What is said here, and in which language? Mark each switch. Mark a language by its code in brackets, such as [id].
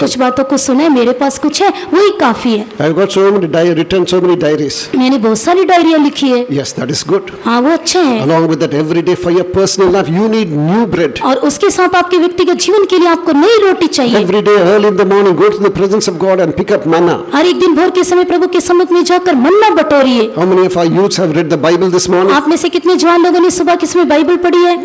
[hi] कुछ बातों को सुना है, मेरे पास कुछ है वही काफी है। [en] I've got written so many diaries. [hi] मैंने बहुत सारी डायरियां लिखी है। [en] Yes, that is good. [hi] हाँ वो अच्छा है। [en] Along with that, every day for your personal life, you need new bread. [hi] और उसके साथ आपके व्यक्तिगत जीवन के लिए आपको नई रोटी चाहिए। [en] Every day, early in the morning, go to the presence of God and pick up manna. [hi] हर एक दिन भोर के समय प्रभु के सम्मुख में जाकर मन्ना बटोरिए। [en] How many of our youths have read the Bible this morning? [hi] आप में से कितने जवान लोगों ने सुबह के समय बाइबल पढ़ी है?